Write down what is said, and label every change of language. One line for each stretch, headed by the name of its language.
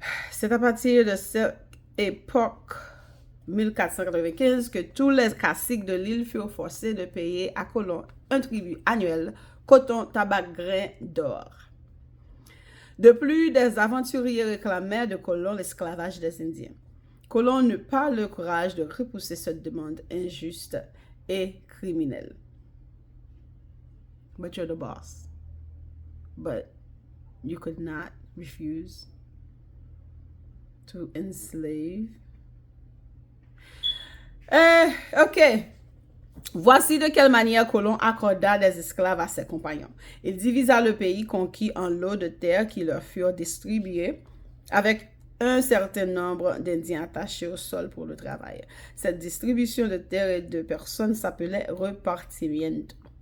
French: C'est à partir de cette époque 1495 que tous les caciques de l'île furent forcés de payer à Colomb un tribut annuel, coton, tabac, grains, d'or. De plus, des aventuriers réclamaient de Colomb l'esclavage des Indiens. Colomb n'eut pas le courage de repousser cette demande injuste et criminelle.
English: But you're the boss. But you could not refuse to enslave. Ok.
French: Voici de quelle manière Colomb accorda des esclaves à ses compagnons. Il divisa le pays conquis en lots de terre qui leur furent distribués avec un certain nombre d'Indiens attachés au sol pour le travail. Cette distribution de terre et de personnes s'appelait repartimiento.